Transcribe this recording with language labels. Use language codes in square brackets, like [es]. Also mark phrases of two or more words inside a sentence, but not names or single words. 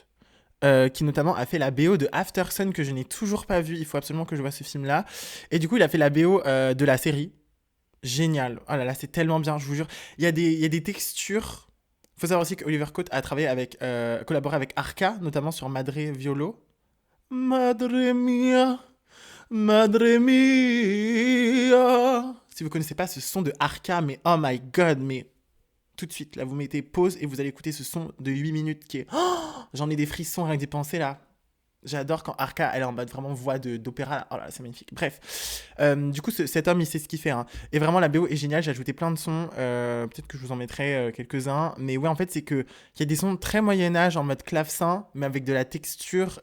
[fr] Qui notamment a fait la BO de After Sun que je n'ai toujours pas vu. Il faut absolument que je vois ce film-là. Et du coup, il a fait la BO de la série. Génial. Oh là là, c'est tellement bien, je vous jure. Il y a des textures. Il faut savoir aussi qu'Oliver Coates a collaboré avec Arca, notamment sur Madre Violo. [es] Madre mia, madre mia. [fr] Si vous connaissez pas ce son de Arca, mais [en] oh my god, [fr] mais tout de suite, là, vous mettez pause et vous allez écouter ce son de 8 minutes qui est... Oh, j'en ai des frissons avec des pensées, là. J'adore quand Arca, elle est en mode vraiment voix d'opéra. Oh là, c'est magnifique. Bref. Du coup, cet homme, il sait ce qu'il fait, hein. Et vraiment, la BO est géniale. J'ai ajouté plein de sons. Peut-être que je vous en mettrai quelques-uns. Mais ouais, en fait, c'est qu'il y a des sons très Moyen-Âge en mode clavecin, mais avec de la texture.